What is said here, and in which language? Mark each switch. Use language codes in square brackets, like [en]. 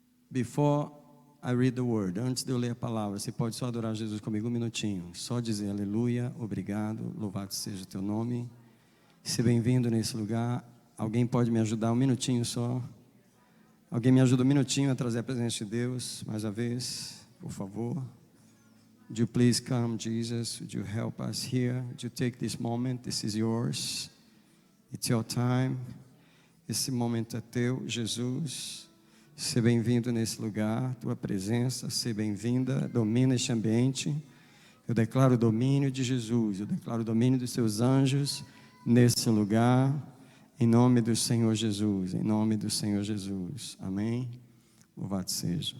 [en] Before I read the word, [pt] antes de eu ler a palavra, você pode só adorar Jesus comigo um minutinho, só dizer aleluia, obrigado, louvado seja o teu nome. Seja bem-vindo nesse lugar. Alguém pode me ajudar um minutinho só? Alguém me ajuda um minutinho a trazer a presença de Deus, mais uma vez, por favor. [en] Would you please come, Jesus? Would you help us here? Would you take this moment? This is yours. It's your time. [pt] Esse momento é teu, Jesus. Seja bem-vindo nesse lugar, tua presença, seja bem-vinda, domina este ambiente. Eu declaro o domínio de Jesus, eu declaro o domínio dos seus anjos nesse lugar, em nome do Senhor Jesus, em nome do Senhor Jesus. Amém? Louvado seja.